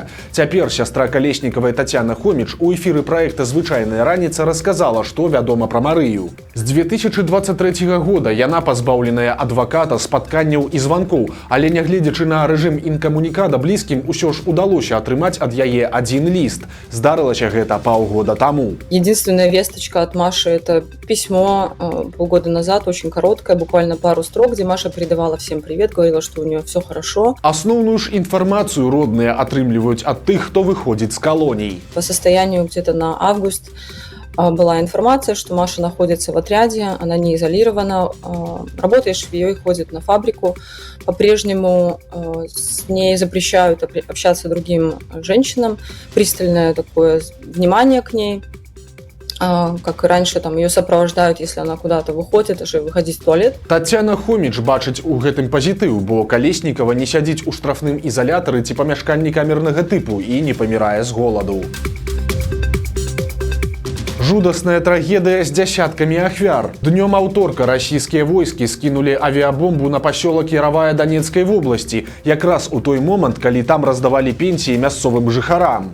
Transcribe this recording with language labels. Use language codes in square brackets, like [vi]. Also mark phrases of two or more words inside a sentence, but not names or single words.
[be] Цяпер сястра Калеснікавай Тацяна Хоміч у эфіры праекта «Звычайная раніца» расказала, што вядома пра Марыю. З 2023 года яна пазбаўленая адваката, спатканняў і званкоў, але нягледзячы на рэжым інкамунікада блізкім, усё ж удалося атрымаць ад яе адзін ліст. Здарылася гэта паўгода таму. [ru] Единственная весточка от Маши – это письмо полгода назад, очень короткое, буквально пару строк, где Маша передавала всем привет, говорила, что у нее все хорошо. Основную ж информацию родные отрымливают от тех, кто выходит с колоний. По состоянию где-то на август была информация, что Маша находится в отряде, она не изолирована, работает швеей, ходит на фабрику. По-прежнему с ней запрещают общаться другим женщинам, пристальное такое внимание к ней. Как и раньше, там ее сопровождают, если она куда-то выходит, даже выходить в туалет. [be] Тацяна Хоміч бачыць у гэтым пазітыў, бо Калеснікава не сядзіць у штрафным ізалятары ці памяшканні камернага тыпу і не памірае з голаду. Жудасная трагедыя з дзясяткамі ахвяр. Днём аўторка расійскія войскі скінулі авіабомбу на пасёлак Яравая Данецкай вобласці, якраз у той момант, калі там раздавалі пенсіі мясцовым жыхарам.